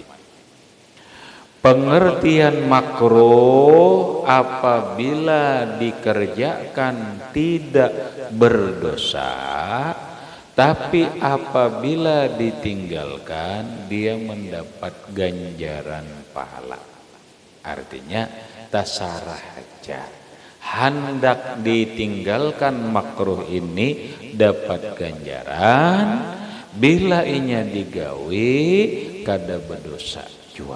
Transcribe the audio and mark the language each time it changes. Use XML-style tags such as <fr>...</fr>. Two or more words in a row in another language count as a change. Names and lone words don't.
<id>Pengertian makruh apabila dikerjakan tidak berdosa, tapi apabila ditinggalkan dia mendapat ganjaran pahala.</id> <bjn>Artinya tasarah aja. Hendak ditinggalkan makruh ini dapat ganjaran, bila inya digawe kada berdosa jua.</bjn>